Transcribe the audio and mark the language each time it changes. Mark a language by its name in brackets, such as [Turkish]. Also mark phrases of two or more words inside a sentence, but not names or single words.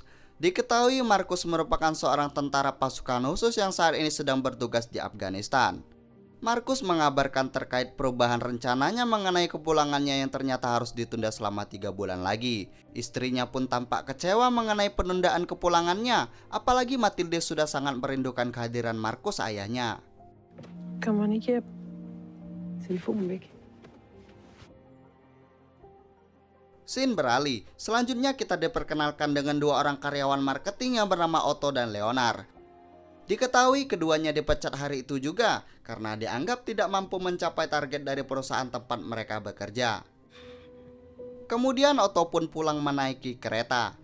[Indonesian] Diketahui Markus merupakan seorang tentara pasukan khusus yang saat ini sedang bertugas di Afghanistan. Markus mengabarkan terkait perubahan rencananya mengenai kepulangannya yang ternyata harus ditunda selama 3 bulan lagi. Istrinya pun tampak kecewa mengenai penundaan kepulangannya, apalagi Matilde sudah sangat merindukan kehadiran Markus ayahnya. [Danish] Kan man ikke telefonen væk? [Indonesian] Scene beralih, selanjutnya kita diperkenalkan dengan dua orang karyawan marketing yang bernama Otto dan Leonard. Diketahui keduanya dipecat hari itu juga karena dianggap tidak mampu mencapai target dari perusahaan tempat mereka bekerja. Kemudian Otto pun pulang menaiki kereta.